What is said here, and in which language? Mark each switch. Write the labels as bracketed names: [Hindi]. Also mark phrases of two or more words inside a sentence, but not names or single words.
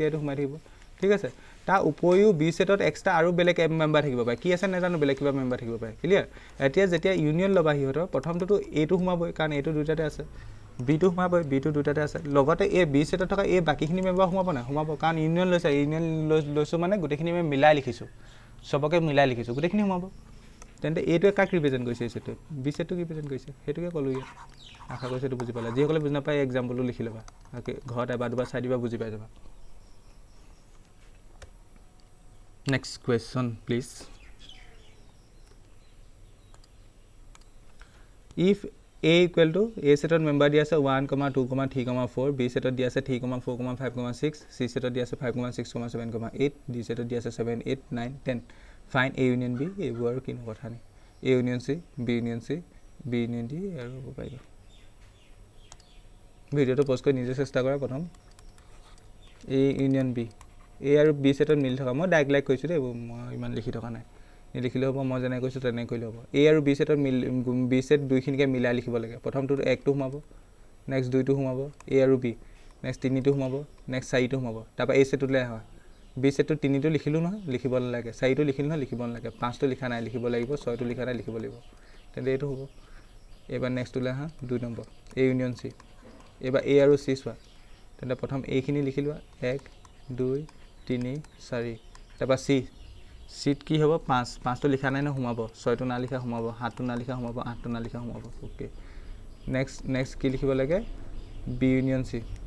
[Assamese] এটো ঘুমাই থাকিব ঠিক আছে তাৰ উপৰিও বি সেটত এক্সট্ৰা আৰু বেলেগ মেম্বাৰ থাকিব পাৰে কি আছে নেজানো বেলেগ কিবা মেম্বাৰ থাকিব পাৰে ক্লিয়াৰ এতিয়া যেতিয়া ইউনিয়ন লবা হিহতৰ প্ৰথমটো এ টো ঘুমাবই কাৰণ এ টো দুটাতে আছে বি টো ঘুমাবই বি টো দুটাতে আছে লগতে এ বি সেটত থকা এ বাকিখিনি মেম্বাৰ ঘুমাব না ঘুমাব কাৰণ ইউনিয়ন লৈছো মানে গুটেখিনি মই মিলাই লিখিছো সবকে মিলাই লিখিছো গুটেখিনি ঘুমাব তেন্তে এটো কাক ৰিপ্ৰেজেন্ট কৰিছে এই সেটটো বি সেটটো ৰিপ্ৰেজেন্ট কৰিছে হেতুকে কলো ইয়া আশা কৰিছো এটো বুজি পালা যিসকলে বুজি নাপায় এক্সাম্পলটো লিখি লবা ঘৰত এবাৰ দুবাৰ চাই দিবা বুজি পাই যাবা [English] next question please if a equal to a [Assamese] ছেটত মেম্বাৰ দিয়া আছে 1, 2, 3, 4 b ছেটত দিয়া আছে 3, 4, 5, 6 c ছেটত দিয়া আছে 5, 6, 7, 8 d ছেটত দিয়া আছে 7, 8, 9, 10 [English] find a union b [Assamese] এবু আৰু কিনু কথা নি [English] a union c b union c b union d [Assamese] আৰু পাই ভিডিঅ'টো পোষ্ট কৰি নিজে চেষ্টা কৰা প্ৰথম [English] a union b [Assamese] a আৰু b সেটত মিল থকা মই [English] direct like [Assamese] কৈছো দে মই ইমান লিখি থকা নাই লিখিলে হ'ব মই যেনে কৈছো তেনে কইলে হ'ব a আৰু b সেটত মিল b সেট দুইখিনিকে মিলাই লিখিব লাগে প্ৰথমটো 1 টো ঘুমাব নেক্সট 2 টো ঘুমাব a আৰু b নেক্সট 3 টো ঘুমাব নেক্সট 4 টো ঘুমাব তাৰপা a সেটলে হয় b সেটটো 3 টো লিখিলো নহয় লিখিব নালাগে 4 টো লিখিলো নহয় লিখিব নালাগে 5 টো লিখা নাই লিখিব লাগিব 6 টো লিখা নাই লিখিব লাগিব তেন্তে এটো হ'ব এবাৰ নেক্সট লে হা 2 নম্বৰ [English] a union c [Assamese] এবাৰ a আৰু c সোৱা তেন্তে প্ৰথম a খিনি লিখিলো 1 2 3 4 তাৰপা c সিট কি হ'ব 5 5 টো লিখা নাই ন ঘুমাব 6 টো না লিখা ঘুমাব 7 টো না লিখা ঘুমাব 8 টো না লিখা ঘুমাব [English] okay next [Assamese] কি লিখিব লাগে [English] b union c